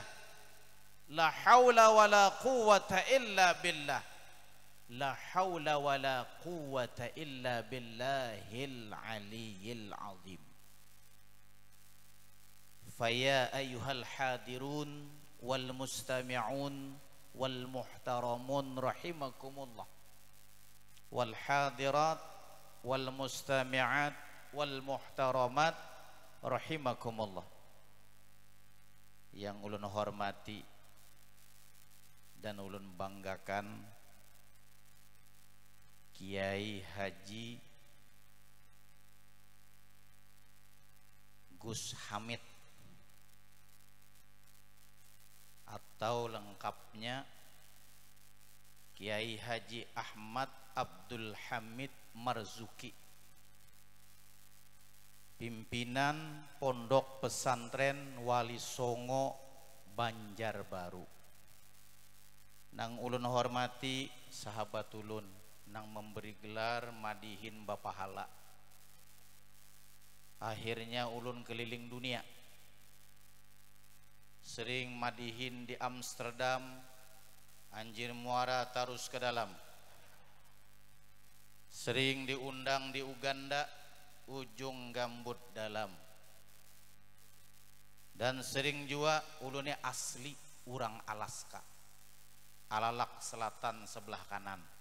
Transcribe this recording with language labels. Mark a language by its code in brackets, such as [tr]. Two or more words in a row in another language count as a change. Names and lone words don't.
[ar] لا حول ولا قوة إلا بالله. لا حول ولا قوة إلا بالله العلي العظيم. فيا أيها الحاضرون والمستمعون والمحترمون رحمكم الله، والحاضرات والمستمعات والمحترمات رحمكم الله. [bjn] Yang ulun hormati dan ulun banggakan Kiai Haji Gus Hamid, atau lengkapnya Kiai Haji Ahmad Abdul Hamid Marzuki, pimpinan Pondok Pesantren Wali Songo Banjarbaru. Nang ulun hormati sahabat ulun nang memberi gelar madihin bapahala. Akhirnya ulun keliling dunia, sering madihin di Amsterdam, Anjir Muara Tarus ke dalam, sering diundang di Uganda, Ujung Gambut Dalam, dan sering juga ulunnya asli urang Alaska, Alalak Selatan sebelah kanan.